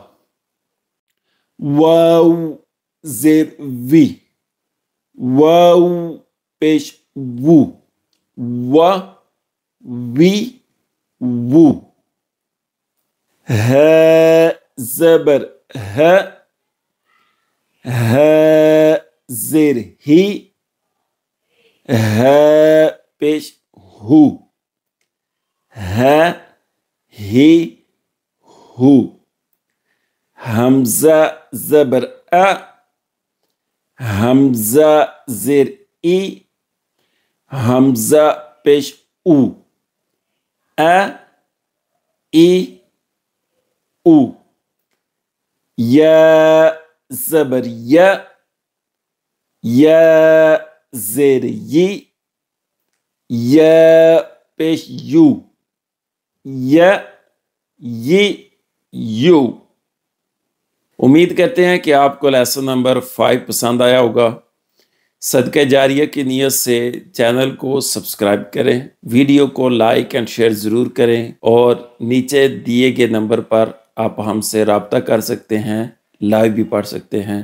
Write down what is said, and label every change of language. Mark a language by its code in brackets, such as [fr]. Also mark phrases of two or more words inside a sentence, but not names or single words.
[ur] واو زیر وی، واو پیش وو، و وی وو، ہ زبر ہ، ہ زیر ہی، ہ پیش ہو، ہ ہی ہو، حمزہ زبر ا، حمزہ زیر ای، حمزہ پیش او، ا ای او، یا زبر یا، یا زیر یی، یا پیش یو، یا یی یو۔ امید کرتے ہیں کہ آپ کو [en] lesson number [ur] 5 پسند آیا ہوگا۔ صدقہ جاریہ کی نیت سے چینل کو سبسکرائب کریں، ویڈیو کو [en] like and share [ur] ضرور کریں، اور نیچے دیے گئے نمبر پر آپ ہم سے رابطہ کر سکتے ہیں، لائیو بھی پڑھ سکتے ہیں۔